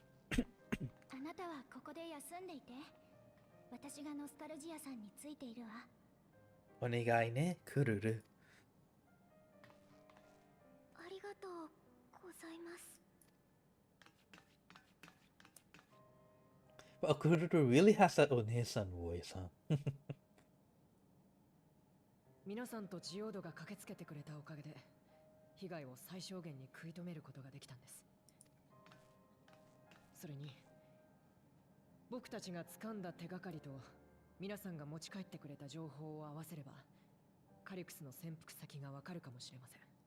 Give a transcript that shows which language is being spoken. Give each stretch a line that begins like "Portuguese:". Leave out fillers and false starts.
Japanese: あなたはここで休んでいて。私がノスタルジアさんについているわ。お願いね、クルル。ありがとうございます。
English: But Kururu really has that Onesan voice, huh?
Japanese: 皆さんとジオードが駆けつけてくれたおかげで被害を最小限に食い止めることができたんです。それに僕たちが掴んだ手がかりと皆さんが持ち帰ってくれた情報を合わせればカリクスの潜伏先がわかるかもしれません。